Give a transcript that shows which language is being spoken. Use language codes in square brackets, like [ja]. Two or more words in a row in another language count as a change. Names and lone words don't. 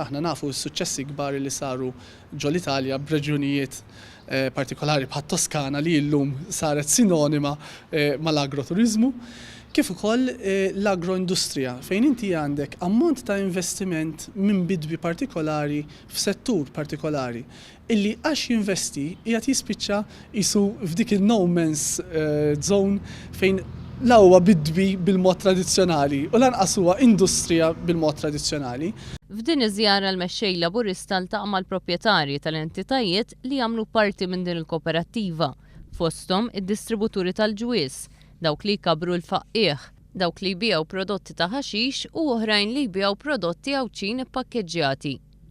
[mt] Aħna nafu s-suċċessi kbar li saru ġol Italja b'reġjunijiet partikolari bħat Toskana li llum saret sinonima mal-agro-turizmu. Kif ukoll l-agro-industrija fejn inti għandek ammont ta' investiment minn bidwi partikolari f'settur partikolari illi għax jinvesti qiegħed jispiċċa jisu f'dik il- [en] no man's zone [mt] fejn l-huwa bidwi bil-mod tradizzjonali u lanqas huwa industrija bil-mod tradizzjonali. F'din iż-żjara l-mexxej laburista ltaqa' mal-proprjetarji tal-entitajiet li jagħmlu parti minn din il-koperattiva, fosthom id-distributuri tal-ġwies, dawk li jkabru l-faqqieħ, dawk li jbiegħu prodotti ta' ħaxix u oħrajn li jbiegħu prodotti għawċin ippakkeġġjati.